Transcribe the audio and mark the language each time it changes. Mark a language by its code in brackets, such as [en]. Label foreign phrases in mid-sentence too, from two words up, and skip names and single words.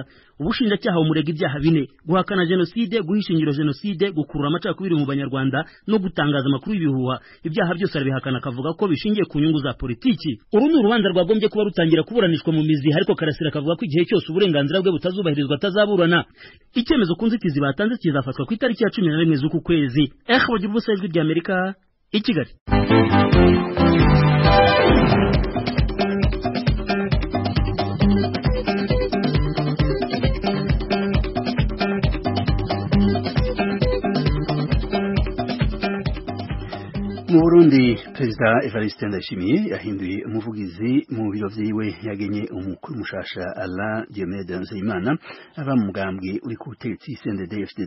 [rw] Ubushinjacyaha bumurega ibyaha bine: guhakana jenoside, guhishingiro jenoside, gukurura amacakubiri mu banyarwanda no gutangaza amakuru y'ibihuha. Ibyaha byose arabihakana akavuga ko bishingiye ku nyungu za politiki. Uru ni urubanza rwagombye kuba rutangira kuburanishwa mu mizi, ariko Karasira akavuga ko igihe cyose uburenganzira bwe butazubahirizwa atazaburana. Icyemezo ku nzitizi batanze kizafatwa ku itariki ya 11 z'uku kwezi. Bagira ubusa ijwi ry'Amerika i Kigali. [rn] Mu Burundi Perezida Evariste Ndayishimiye yahinduye umuvugizi mu biro vyiwe, yagenye umukuru mushasha Alain Diomede Nzeyimana aba mu mugambwe uri ku butegetsi CNDD-FDD.